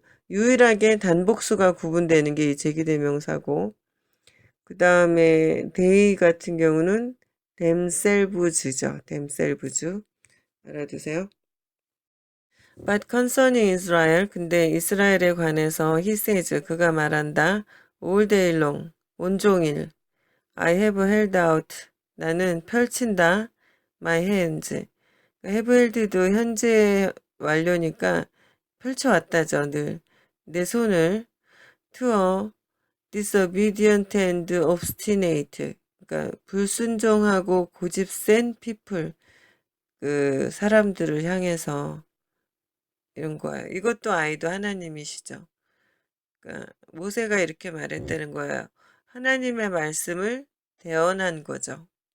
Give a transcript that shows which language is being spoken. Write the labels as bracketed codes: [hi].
[ko] 유일하게 단복수가 구분되는 게 이 제기대명사고, 그 다음에 they 같은 경우는 themselves죠. themselves. 알아두세요. [en] But concerning Israel, [ko] 근데 이스라엘에 관해서 [en] he says, [ko] 그가 말한다. [en] all day long, [ko] 온종일. [en] I have held out, [ko] 나는 펼친다. [en] my hands. [ko] have held도 현재 완료니까 펼쳐왔다죠, 늘. 내 손을 [en] to a disobedient and obstinate. [ko] 그러니까 불순종하고 고집센 people, 그 사람들을 향해서 이런 거예요. 이것도 아이도 하나님이시죠. 그러니까 모세가 이렇게 말했다는 거예요. 하나님의 말씀을 대언한 거죠.